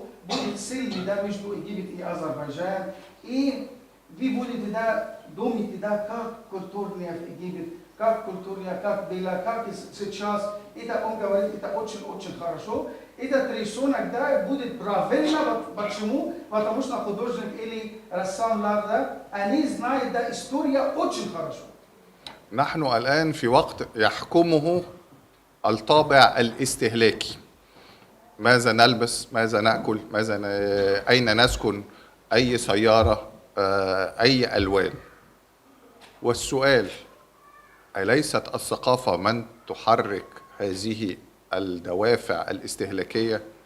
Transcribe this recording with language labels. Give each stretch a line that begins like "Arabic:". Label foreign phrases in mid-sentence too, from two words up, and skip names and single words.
Russian: Будет сильный, да, между Египет и Азербайджан. И вы будете, да, думать, да, как культурный в Египет, как культурная, как было, как сейчас. Это он говорит, это очень хорошо. Этот рисунок, да, будет правильно. Почему? Потому что художник или рассамлар, да, они знают, да, история очень хорошо.
Arabic: نحن الآن في وقت يحكمه الطابع الاستهلاكي. ماذا نلبس، ماذا نأكل، أين نسكن، أي سيارة، أي ألوان. والسؤال: أليست الثقافة من تحرك هذه الدوافع الاستهلاكية؟